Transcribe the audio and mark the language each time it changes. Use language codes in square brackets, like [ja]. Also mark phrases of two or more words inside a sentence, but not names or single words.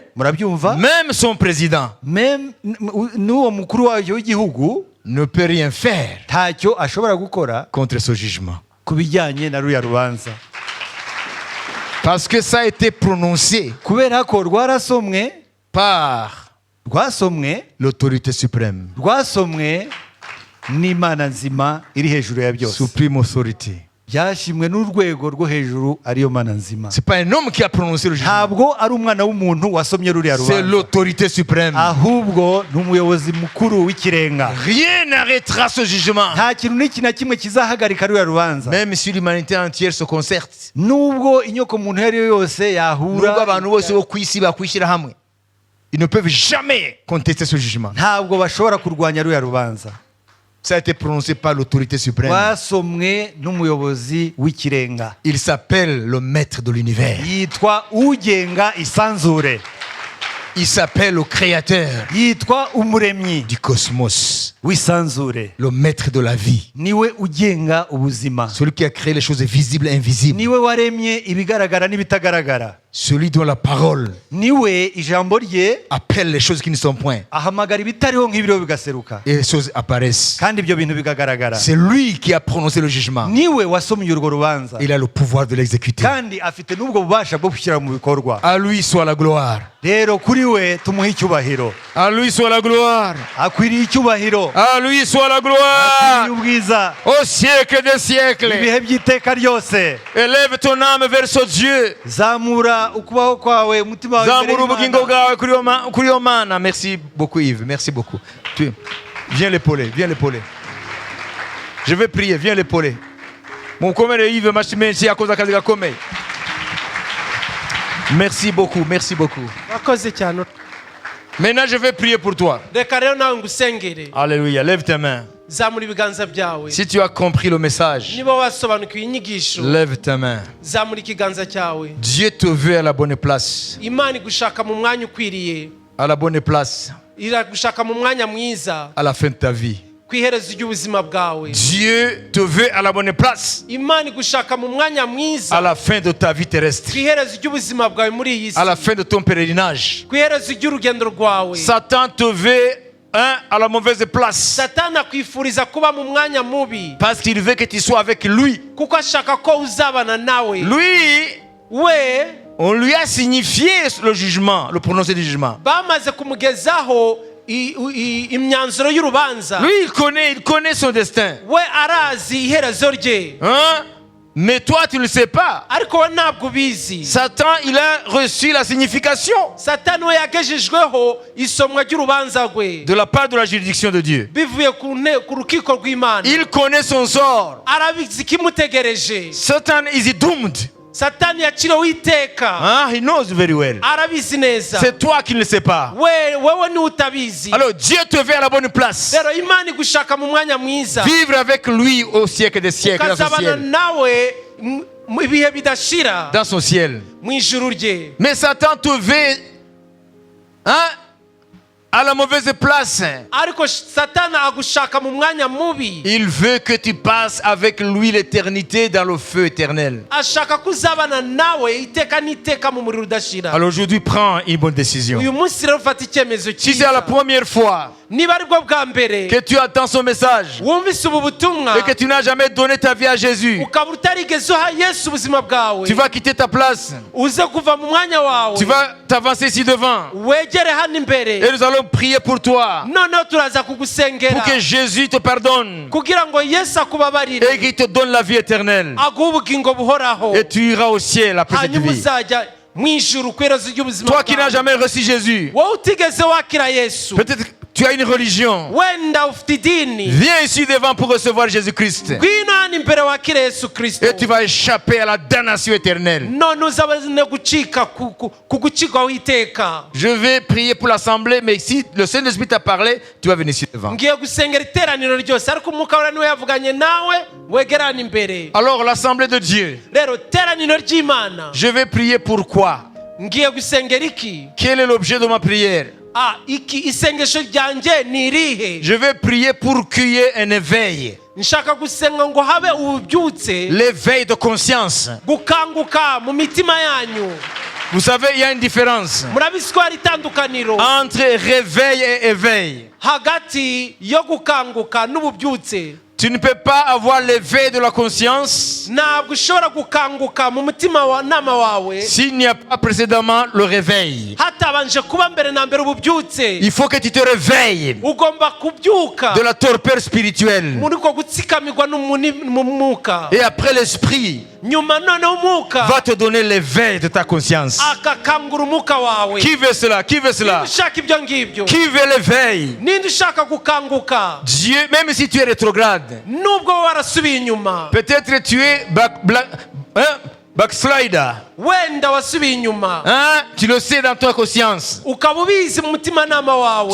[rw] murabyumva. [fr] Même son président [rw] N'uwo mukuru wayo w'igihugu [fr] ne peut rien faire [rw] ntacyo ashobora gukora [fr] contre ce jugement. [rw] ku bijyanye na ruriya rubanza, [fr] Parce que ça a été prononcé [rw] kubera ko [fr] par [rw] rwasomwe [fr] l'autorité suprême, [rw] n'Imana nzima iri hejuru ya byose, [en] supreme authority. [rw] byashimwe n'urwego rwo hejuru ariyo Mana nzima. [fr] C'est pas un homme qui a prononcé le jugement, [rw] Ntabwo ari umwana w'umuntu wasomye ruriya [fr] c'est [rw] rubanza, [fr] l'autorité suprême. [rw] ahubwo ni umuyobozi mukuru w'ikirenga. [fr] Rien n'arrêtera ce jugement. [rw] Nta kintu n'iki na kimwe kizahagarika ruriya rubanza, [fr] Même si l'humanité entière se concerte, [rw] nubwo inyoko muntu iyo ari yo yose yahura, nubwo abantu bose bo ku isi bakwishyira hamwe, [fr] ils ne peuvent jamais contester ce jugement. [rw] ntabwo bashobora kurwanya ruriya rubanza. [fr] Ça a été prononcé par l'autorité suprême. [rw] Rwasomwe n'umuyobozi w'ikirenga, [fr] Il s'appelle le maître de l'univers. [rw] yitwa ugenga isanzure, [fr] Il s'appelle le créateur [rw] yitwa umuremyi [fr] du cosmos, [rw] w'isanzure, [fr] le maître de la vie, [rw] niwe ugenga ubuzima, [fr] celui qui a créé les choses visibles et invisibles, [rw] niwe waremye ibigaragara n'ibitagaragara, [fr] celui dont la parole [rw] niwe ijambo rye [fr] appelle les choses qui ne sont point [rw] ahamagara ibitariho nk'ibiriho bigaseruka, [fr] et les choses apparaissent. [rw] kandi ibyo bintu bikagaragara. [fr] C'est lui qui a prononcé le jugement. [rw] Niwe wasomye urwo rubanza, [fr] Il a le pouvoir de l'exécuter. [rw] kandi afite n'ubwo bubasha bwo gushyira mu bikorwa. [fr] À lui soit la gloire. [rw] Rero kuri we tumuhe icyubahiro, [fr] À lui soit la gloire. [rw] akwiriye icyubahiro, [fr] À lui soit la [rw] akwiriye [fr] gloire. [rw] ubwiza [fr] Au siècle des siècles. [rw] ibihe by'iteka ryose. [fr] Élève ton âme vers ce Dieu. [rw] Zamura ukubaho kwawe, umutima wawe imbere Zamura ubugingo y'Imana. bwawe kuri yo mana. [fr] Merci beaucoup Yves, merci beaucoup. Viens l'épauler, viens l'épauler. Je vais prier, viens l'épauler. [rw] Mukomere Yves Mashimenshi yakoze akazi gakomeye. [fr] Merci beaucoup, merci beaucoup. [rw] wakoze cyane. [fr] Maintenant je vais prier pour toi. [rw] Reka rero nawe ngusengere, [fr] Alléluia, lève tes mains. [rw] zamura ibiganza byawe. [fr] Si tu as compris le message, [rw] Niba wasobanukiwe inyigisho, [fr] lève tes mains. [rw] zamura ikiganza cyawe. [fr] Dieu te veut à la bonne place. [rw] Imana igushaka mu mwanya ukwiriye, [fr] À la bonne place, [rw] iragushaka mu mwanya mwiza, [fr] à la fin de ta vie. [rw] ku iherezo ry'ubuzima bwawe. [fr] Dieu te veut à la bonne place, [rw] Imana igushaka mu mwanya [fr] à [rw] mwiza, [fr] la fin de ta vie [rw] ku [fr] terrestre, [rw] iherezo ry'ubuzima bwawe muri iyi si, [fr] à la fin de ton pèlerinage. [rw] ku iherezo ry'urugendo rwawe. [fr] Satan te veut à la mauvaise place [rw] Satani akwifuriza kuba mu mwanya mubi, [fr] parce qu'il veut que tu sois avec lui. [rw] kuko ashaka ko uzabana nawe. [fr] Lui, [rw] We [fr] on lui a signifié le jugement, le prononcé du jugement. [rw] bamaze kumugezaho imyanzuro y'urubanza. [fr] Lui, il connaît son destin. [rw] We arazi iherezo rye. [fr] Hein? Mais toi, tu ne le sais pas. [rw] ariko we ntabwo ubizi. [fr] Satan, il a reçu la signification [rw] Satani we yagejejweho isomwa ry'urubanza rwe [fr] de la part de la juridiction de Dieu. [rw] bivuye ku rukiko rw'Imana. [fr] Il connaît son sort. [rw] Arabizi ikimutegereje. [en] Satan is doomed. [rw] Satani yaciriweho iteka. [fr] Hein? [en] He knows very well. [rw] Arabizi neza. [fr] C'est toi qui ne le sais pas. [rw] wewe ni utabizi. [fr] Alors Dieu te veut à la bonne place. [rw] Rero Imana igushaka mu mwanya mwiza. [fr] Vivre avec lui au siècle des siècles dans son [rw] ukazabana [fr] ciel. [rw] nawe mu ibihe bidashira [fr] Dans son ciel. [rw] mu ijuru rye. [fr] Mais Satan te veut à la mauvaise place. [rw] Ariko Satani agushaka mu mwanya mubi. [fr] Il veut que tu passes avec lui l'éternité dans le feu éternel. [rw] Ashaka kuzabana nawe iteka n'iteka mu muriro udashira. [fr] Alors aujourd'hui, prends une bonne décision. [rw] Uyu munsi rero ufata icyemezo [fr] Si c'est la [rw] cyiza. [fr] première fois [rw] Niba ari bwo bwa mbere [fr] que tu attends son message [rw] wumvise ubu butumwa [fr] et que tu n'as jamais donné ta vie à Jésus, [rw] ukaba utarigeze uha Yesu ubuzima bwawe, [fr] tu vas quitter ta place. [rw] uze kuva mu mwanya wawe [fr] Tu vas t'avancer ici devant. [rw] wegere hano imbere. [fr] Et nous allons prier pour toi. [rw] Noneho turaza kugusengera [fr] Pour que Jésus te pardonne. [rw] kugira ngo Yesu akubabarire [fr] Et qu'il te donne la vie éternelle. [rw] aguhe ubugingo buhoraho, [fr] Et tu iras au ciel après cette [rw] hanyuma [fr] vie. [rw] uzajya mu ijuru ku iherezo ry'ubuzima [fr] Toi qui n'as [rw] bwawe. [fr] jamais reçu Jésus, [rw] Wowe utigeze wakira Yesu, [fr] peut-être que tu as une religion. [rw] wenda ufite idini, [fr] Viens ici devant pour recevoir Jésus-Christ. [rw] ngwino hano imbere wakire Yesu Kristo. [fr] Et tu vas échapper à la damnation éternelle. [rw] none uzabone gucika ku gucikwaho iteka. [fr] Je vais prier pour l'assemblée, mais si le Saint-Esprit t'a parlé, tu vas venir ici devant. [rw] Ngiye gusengera iteraniro ryose, ariko umwuka wera niwe yavuganye nawe, wegera hano imbere. [fr] Alors, l'assemblée de Dieu, [rw] Rero teraniro ry'Imana, [fr] je vais prier pourquoi? [rw] ngiye gusengera iki? [fr] Quel est l'objet de ma prière? [rw] Iki isengesho ryanjye ni irihe? [fr] Je vais prier pour qu'il y ait un éveil. [rw] Nshaka gusenga ngo habe ububyutse, [fr] L'éveil de conscience. [rw] gukanguka mu mitima yanyu. [fr] Vous savez, il y a une différence [rw] Murabizi ko hari itandukaniro [fr] entre réveil et éveil. [rw] hagati yo gukanguka n'ububyutse. [fr] Tu ne peux pas avoir l'éveil de la conscience [rw] Ntabwo ushobora gukanguka mu mutima wa nama wawe [fr] s'il n'y a pas précédemment le réveil. [rw] hatabanje kuba mbere na mbere ububyutse. [fr] Il faut que tu te réveilles [rw] Ugomba kubyuka [fr] de la torpeur spirituelle. [rw] muri ko gutsikamirwa mu mwuka, [fr] Et après l'esprit [rw] nyuma noneho umwuka [fr] va te donner l'éveil de ta conscience. [rw] akakangura umwuka wawe. [fr] Qui veut cela? Qui veut cela? [rw] Ushaka ibyo ngibyo, [fr] Qui veut l'éveil? [rw] ninde ushaka gukanguka [fr] Dieu, même si tu es rétrograde, [rw] nubwo wowe warasubiye inyuma, [fr] peut-être tu es backslider. [rw] wenda wasubiye inyuma, [fr] Hein? Tu le sais dans ta conscience. [rw] ukaba ubizi mu mutimanama wawe,